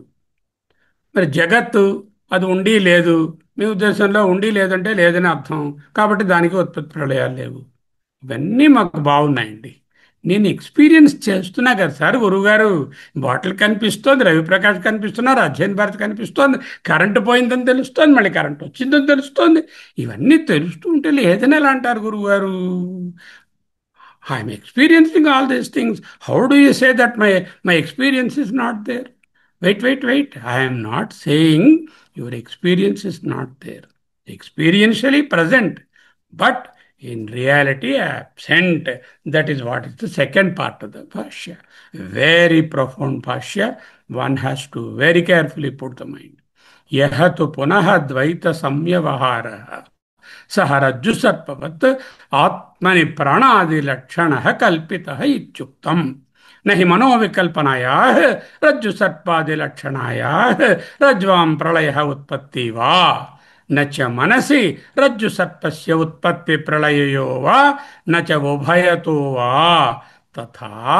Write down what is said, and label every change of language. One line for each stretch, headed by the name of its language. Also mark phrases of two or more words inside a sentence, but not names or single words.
Telugu: మరి జగత్తు, అది ఉండి లేదు, మీ ఉద్దేశంలో ఉండి లేదంటే లేదని అర్థం కాబట్టి దానికి ఉత్పత్తి ప్రళయాలు లేవు. ఇవన్నీ మాకు బాగున్నాయండి. నేను ఎక్స్పీరియన్స్ చేస్తున్నా కదా సార్ గురువుగారు. బాటిల్ కనిపిస్తోంది, రవిప్రకాష్ కనిపిస్తున్నారు, అధ్యయన్ భారత్ కనిపిస్తోంది, కరెంటు పోయిందని తెలుస్తోంది, మళ్ళీ కరెంట్ వచ్చిందని తెలుస్తోంది. ఇవన్నీ తెలుస్తూ ఉంటే లేదని ఎలా అంటారు గురువుగారు?
English: I'm experiencing all these things. How do you say that my experience is not there? Wait. I am not saying your experience is not there. Experientially present, but in reality absent. That is what is the second part of the Bhashya. Very profound Bhashya. One has to very carefully put the mind.
Sanskrit: Yahatu punaha dvaita samyavahara సహ రజ్జు సర్పవత్ ఆత్మని ప్రాణాది లక్షణ కల్పిత ఇత్యుక్తం. నహి మనోవికల్పనాయా రజ్జు సర్పాది లక్షణాయా రజ్వాం ప్రళయ ఉత్పత్తి వా నచ మనసి రజ్జు సర్పస్య ఉత్పత్తి ప్రళయయో వా నచ ఉభయతో వా తథా